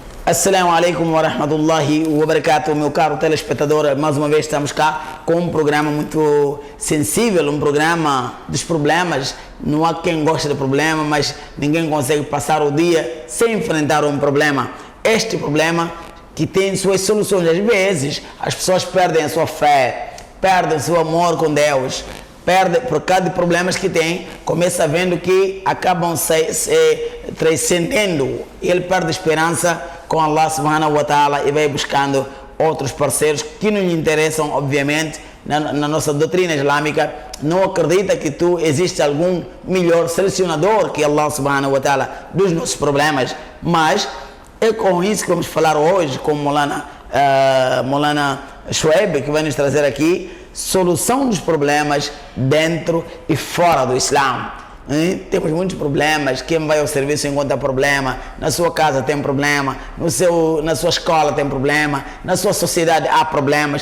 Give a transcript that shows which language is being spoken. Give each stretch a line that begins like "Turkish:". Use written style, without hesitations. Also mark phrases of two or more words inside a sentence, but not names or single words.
Arabic: السلام عليكم ورحمة الله وبركاته,
Portuguese: meu caro telespectador. Mais uma vez estamos cá com um programa muito sensível, um programa dos problemas. Não há quem goste de problema, mas ninguém consegue passar o dia sem enfrentar um problema. Este problema que tem suas soluções. Às vezes as pessoas perdem a sua fé, perdem o seu amor com Deus, perde por causa de problemas que tem, começa vendo que acabam se transcendendo. Ele perde esperança com
Arabic: الله سبحانه وتعالى
Portuguese: e vai buscando outros parceiros que não lhe interessam, obviamente. Na nossa doutrina islâmica não acredita que existe algum melhor selecionador que
Arabic: الله سبحانه وتعالى
Portuguese: dos nossos problemas, mas é com isso que vamos falar hoje com Maulana Shoaib, que vai nos trazer aqui solução dos problemas dentro e fora do Islã. Temos muitos problemas. Quem vai ao serviço encontra problema, na sua casa tem problema, na sua escola tem problema, na sua sociedade há problemas.